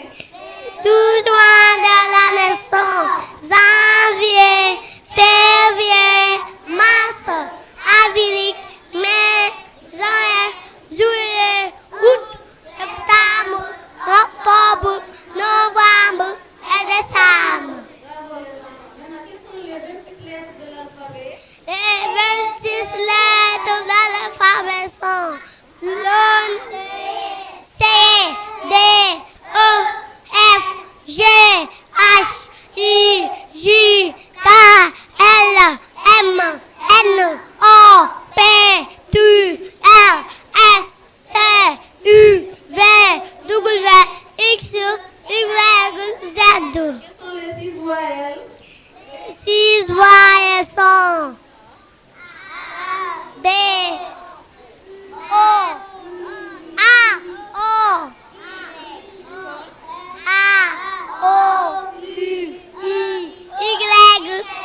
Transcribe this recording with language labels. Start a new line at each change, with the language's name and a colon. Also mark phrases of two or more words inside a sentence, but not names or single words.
French: 12 mois de l'année sont janvier, février, mars, avril, mai, juin, juillet, août, septembre, octobre, novembre et décembre. Maintenant, quelles sont les 26 lettres de l'alphabet? Les 26 lettres de l'alphabet sont l'O, C, D, E, F, G, H, I, J, K, L, M, N, O, P, Q, R, S, T, U, V, W, X, Y, Z. Quelles sont les 6 voyelles? 6 voyelles sont B, O, A, O, U, I, Y.